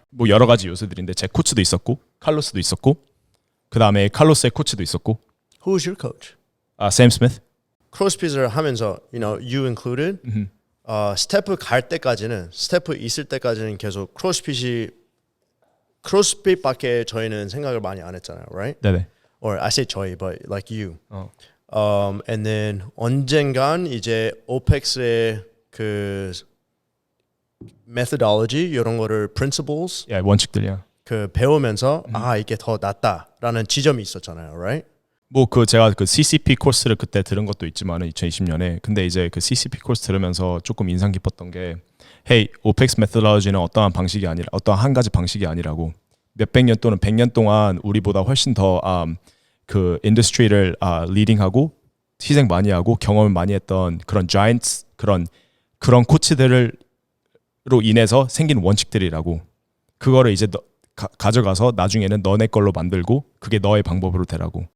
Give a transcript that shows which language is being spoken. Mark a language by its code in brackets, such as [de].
[ko] 뭐 여러 가지 요소들인데 제 코치도 있었고 칼로스도 있었고 그 다음에 칼로스의 코치도 있었고. [en] Who's your coach? [ko] 샘 스미스. 크로스핏을 하면서, [en] you know, you included, [ko] 스태프 갈 때까지는, 스태프 있을 때까지는 계속 크로스핏밖에 저희는 생각을 많이 안 했잖아요, [en] right? [ko] 네네. [en] Or I say [ko] 저희, [en] but like you. And then [ko] 언젠간 이제 OPEX의 그 methodology 이런 거를 principles 원칙들이야. 그 배우면서 이게 더 낫다라는 지점이 있었잖아요, [en] right? [ko] 뭐 그 제가 그 CCP 코스를 그때 들은 것도 있지만은 2020년에 근데 이제 그 CCP 코스 들으면서 조금 인상 깊었던 게 hey, OPEX methodology는 어떠한 방식이 아니라 어떠한 한 가지 방식이 아니라고 몇백 년 또는 100년 동안 우리보다 훨씬 더 그 인더스트리를 리딩하고 희생 많이 하고 경험을 많이 했던 그런 giants 그런 코치들로 인해서 생긴 원칙들이라고 그거를 이제 가져가서 나중에는 너네 걸로 만들고 그게 너의 방법으로 되라고.